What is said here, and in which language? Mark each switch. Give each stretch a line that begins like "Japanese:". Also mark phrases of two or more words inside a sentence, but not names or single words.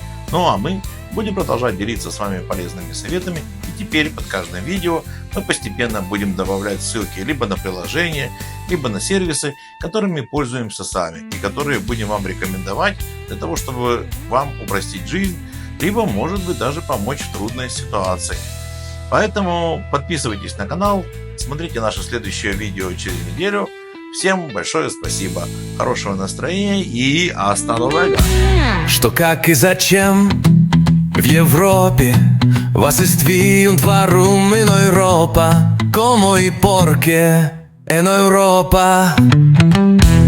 Russian: Ну а мы будем продолжать делиться с вами полезными советами, и теперь под каждым видео мы постепенно будем добавлять ссылки либо на приложения, либо на сервисы, которыми пользуемся сами и которые будем вам рекомендовать для того, чтобы вам упростить жизнь, либо, может быть, даже помочь в трудной ситуации. Поэтому подписывайтесь на канал, смотрите наше следующее видео через неделю. Всем большое спасибо, хорошего настроения и
Spanish: hasta luego.
Russian: Что, как и зачем в Европе
German: was ist und warum in Europa,
Spanish: como y por qué en Europa.